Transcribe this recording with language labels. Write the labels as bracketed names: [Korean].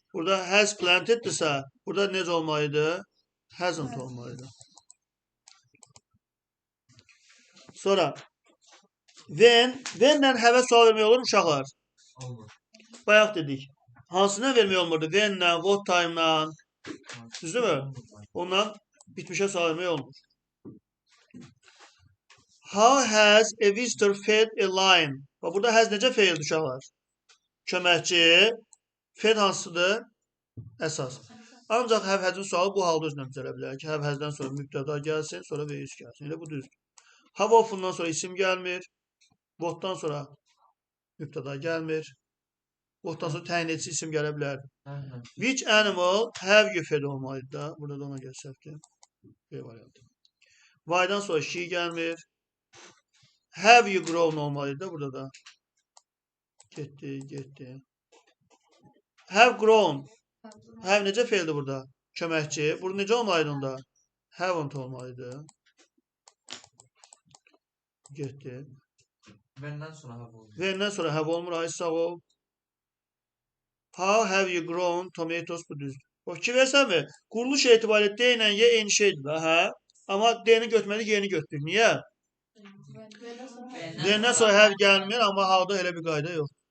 [Azerbaijani] Burada has planteddirsə, burada necə olmalıydı? Hasn't olmalıydı. Sonra when'lə have sual vermək olur mu uşaqlar? Bayaq dedik. Hansına vermək olmurdu? When'lə, what time'la. Düzdür mü? Ondan bitmişə sual vermək olmur. [English] How has a visitor fed a lion? [Azerbaijani] Bax, burada has necə feildir uşaqlar? Köməkçi. Fed hansıdır? Əsas. Ancaq have has'ın sualı bu halda özünə düzələ bilər ki, have has'dən sonra mübtəda gəlsin, sonra V3 gəlsin. Elə bu düzdür. How often'dan sonra isim gəlmir. What'dan sonra mübtəda gəlmir. What'dan sonra təyin edici isim gələ bilər. [English] Which animal have you fed [Azerbaijani] olmalıydı da? Burada da ona gəlsəkdir. B variantı. Why'dan sonra she gəlmir. [English] Have you grown [Azerbaijani] olmalıydı da burada da. Getdi. Have grown. Have necə feildir burada? Köməkçi. Burada necə olmalıydı onda? Haven't olmalıydı. Getdi. When'dən sonra have oldu. When'dən sonra have olmur. Ay sağ ol. [English] How have you grown tomatoes? [Azerbaijani] Bu düzdür. O fikir versənmi? Quruluş etibarilə D ilə Y eyni şeydir da, hə? Amma D-ni götürməli, Y-ni götürür. Niyə? D-dən sonra have gəlmir, amma halda elə bir qayda yox.